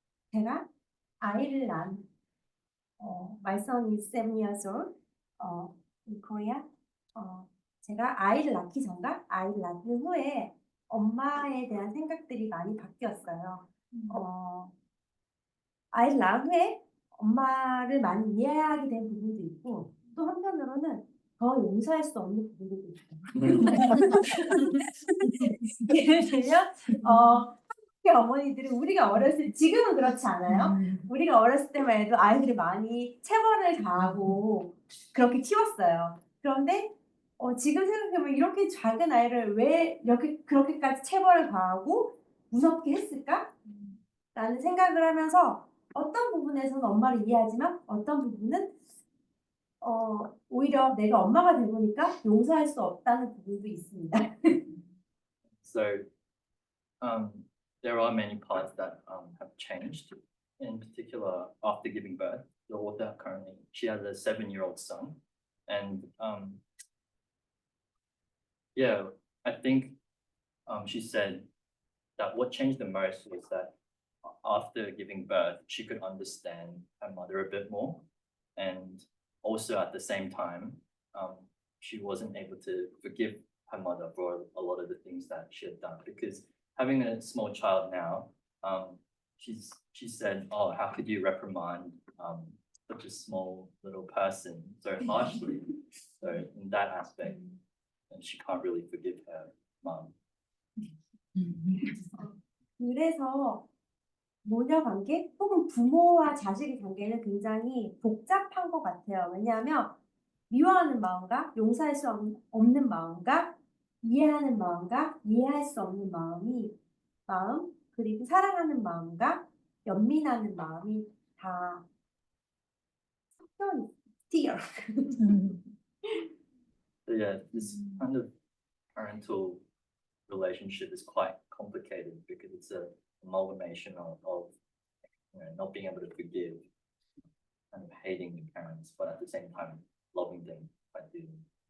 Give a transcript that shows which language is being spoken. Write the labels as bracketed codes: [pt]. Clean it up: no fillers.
[ko] 제가 아이를 낳은 [en] my son is 7 years old in Korea. [ko] 제가 아이를 낳기 전과 아이를 낳은 후에 엄마에 대한 생각들이 많이 바뀌었어요. 아이를 낳은 후에 엄마를 많이 이해하게 된 부분도 있고 또 한편으로는 더 용서할 수 없는 부분도 있어요. 예를 들면 한국의 어머니들은 우리가 어렸을 때 지금은 그렇지 않아요? 우리가 어렸을 때만 해도 아이들이 많이 체벌을 가하고 그렇게 키웠어요. 그런데 지금 생각해보면 이렇게 작은 아이를 왜 이렇게 그렇게까지 체벌을 가하고 무섭게 했을까? 라는 생각을 하면서 어떤 부분에서는 엄마를 이해하지만 어떤 부분은 오히려 내가 엄마가 되보니까 용서할 수 없다는 부분도 있습니다. [en] So there are many parts that have changed. In particular, after giving birth, the author currently she has a 7-year-old son, and yeah, I think she said that what changed the most was that after giving birth, she could understand her mother a bit more, and also at the same time, she wasn't able to forgive her mother for a lot of the things that she had done, because having a small child now, she said, "Oh, how could you reprimand such a small little person so harshly?" So in that aspect, she can't really forgive her mom. [ko] 그래서 모녀 관계 혹은 부모와 자식의 관계는 굉장히 복잡한 것 같아요. 왜냐하면 미워하는 마음과 용서할 수 없는 마음과 이해하는 마음과 이해할 수 없는 마음 그리고 사랑하는 마음과 연민하는 마음이 다 섞여 있어요. [en] So yeah, this kind of parental relationship is quite complicated because it's an amalgamation of not being able to forgive, kind of hating the parents, but at the same time loving them quite dearly.